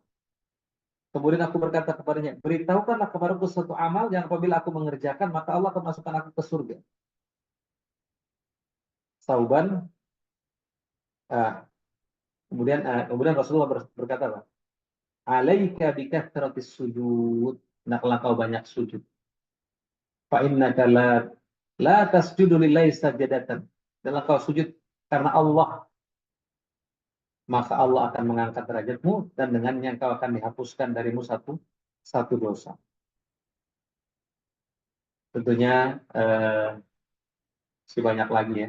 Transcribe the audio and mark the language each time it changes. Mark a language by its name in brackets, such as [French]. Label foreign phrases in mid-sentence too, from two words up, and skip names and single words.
[Indonesian] Kemudian aku berkata kepadanya, beritahukanlah kepadaku suatu amal yang apabila aku mengerjakan, maka Allah akan masukkan aku ke surga. Tauban, kemudian Rasulullah berkata, [Arabic] عليك بكثرة السجود, [Indonesian] hendaklah kau banyak sujud. [Arabic] فإنك لا تسجد لله سجدة. [Indonesian] Dan kau sujud karena Allah, maka Allah akan mengangkat derajatmu dan dengannya kau akan dihapuskan darimu satu dosa. Tentunya masih banyak lagi ya.